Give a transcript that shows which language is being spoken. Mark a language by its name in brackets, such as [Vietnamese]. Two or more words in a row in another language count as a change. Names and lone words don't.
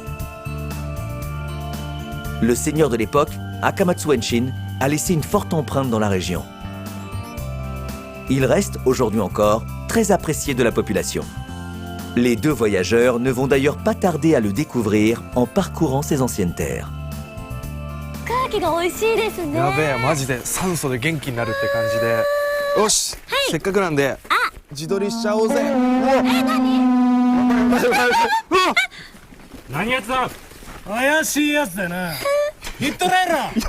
[French] Le seigneur de l'époque, Akamatsu Enshin, a laissé une forte empreinte dans la région. Il reste, aujourd'hui encore, très apprécié de la population. Les deux voyageurs ne vont d'ailleurs pas tarder à le découvrir en parcourant ses anciennes terres. [Japanese] 空気が美味しいですね。やべえ、マジで酸素で元気になるって感じで。よし、せっかくなんで自撮りしちゃおうぜ。何やつだ。怪しいやつだな。ヒットレーラー。